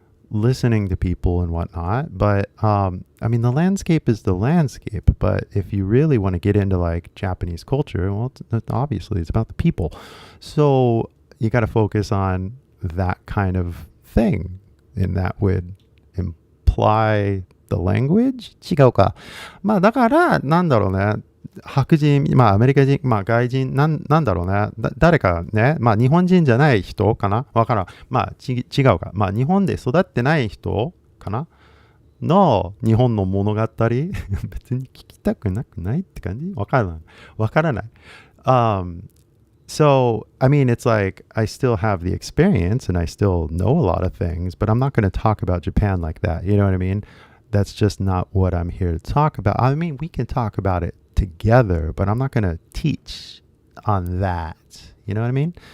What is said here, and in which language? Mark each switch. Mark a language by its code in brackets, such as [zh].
[en] listening to people and whatnot. But I mean, the landscape is the landscape. But if you really want to get into like Japanese culture, well, obviously it's about the people. So you got to focus on that kind of thing, and that would imply the language? [ja] 違うか。まあだから、なんだろうね。白人、まあアメリカ人、まあ外人、なんだろうね。誰かね、まあ日本人じゃない人かなわからん。まあ違うか。まあ日本で育ってない人かなの日本の物語別に聞きたくなくないって感じわからない。 [en] So, I mean, it's like I still have the experience and I still know a lot of things, but I'm not going to talk about Japan like that. You know what I mean? That's just not what I'm here to talk about. I mean, we can talk about it together, but I'm not going to teach on that. You know what I mean?